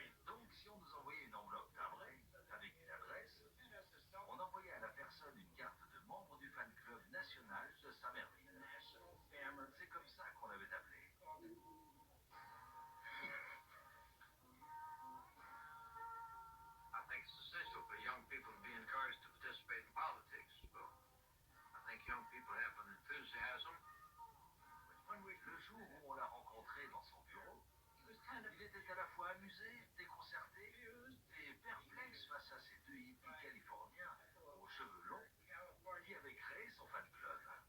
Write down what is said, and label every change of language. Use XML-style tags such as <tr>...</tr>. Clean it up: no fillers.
<fr>Donc, si on nous envoyait une enveloppe timbrée avec une adresse, on envoyait à la personne une carte de membre du fan club national de Samerville. C'est comme ça qu'on l'avait appelé.</fr> <en>I think it's essential for young people to be encouraged to participate in politics. But I think young people have an enthusiasm.</en> <fr>Le jour où on l'a rencontré dans son bureau, il était à la fois amusé, déconcerté et perplexe face à ces deux hippies californiens aux cheveux longs qui avaient créé son fan club.</fr>